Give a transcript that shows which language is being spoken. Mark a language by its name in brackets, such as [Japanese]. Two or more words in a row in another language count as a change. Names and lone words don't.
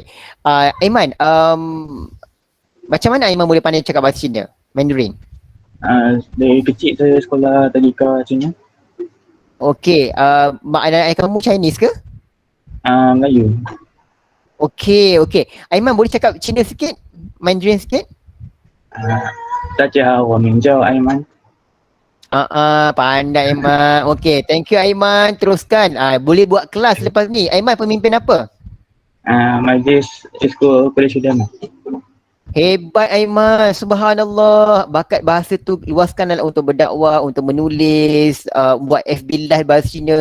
[Malay] Aiman, macam mana Aiman boleh pandai cakap bahasa Cina? Mandarin? Dari kecil saya sekolah tadika Cina. Okey, mak dan ayah kamu Chinese ke? Melayu. Okey. Aiman boleh cakap Cina sikit? Mandarin sikit? [Chinese] 大家好，我名叫艾曼。 [Malay] pandai Aiman. Okey, [English] thank you [Malay] Aiman. Teruskan. Boleh buat kelas lepas ni. Aiman pemimpin apa? Majlis Esko Kolej Udama. Hebat Aiman, subhanallah. Bakat bahasa tu luaskan untuk berdakwah, untuk menulis, buat FB live bahasa Cina.